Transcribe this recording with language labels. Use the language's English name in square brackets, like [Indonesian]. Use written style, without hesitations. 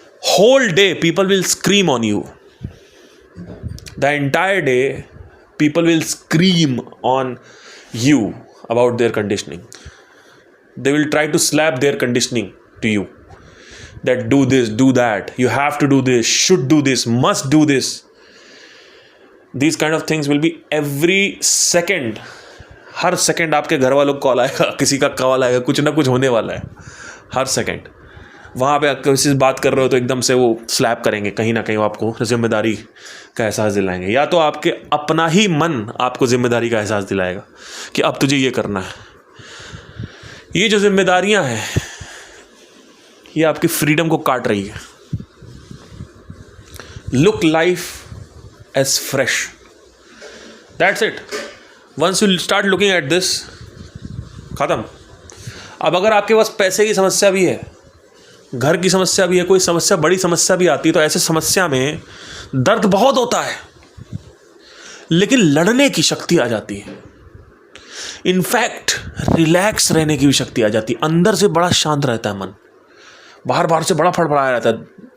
[English] Whole day people will scream on you. The entire day people will scream on you about their conditioning. They will try to slap their conditioning to you. That do this, do that. You have to do this, should do this, must do this. These kind of things will be every second. [Hindi] हर second आपके घर वालों को call आएगा, किसी का call आएगा, कुछ ना कुछ होने वाला है हर सेकेंड. वहाँ पे किसी से बात कर रहे हो तो एकदम से वो स्लैप करेंगे, कहीं ना कहीं वो आपको जिम्मेदारी का एहसास दिलाएंगे, या तो आपके अपना ही मन आपको जिम्मेदारी का एहसास दिलाएगा कि अब तुझे ये करना है. ये जो जिम्मेदारियाँ हैं ये आपकी फ्रीडम को काट रही है. [English] Look life as fresh. That's it. Once you start looking at this, [Hindi] खत्म. अब अगर आपके पास पैसे की समस्या भी है, घर की समस्या भी है, कोई समस्या, बड़ी समस्या भी आती है, तो ऐसे समस्या में दर्द बहुत होता है, लेकिन लड़ने की शक्ति आ जाती है. इनफैक्ट रिलैक्स रहने की भी शक्ति आ जाती है. अंदर से बड़ा शांत रहता है मन, बाहर से बड़ा फड़फड़ाया रहता है.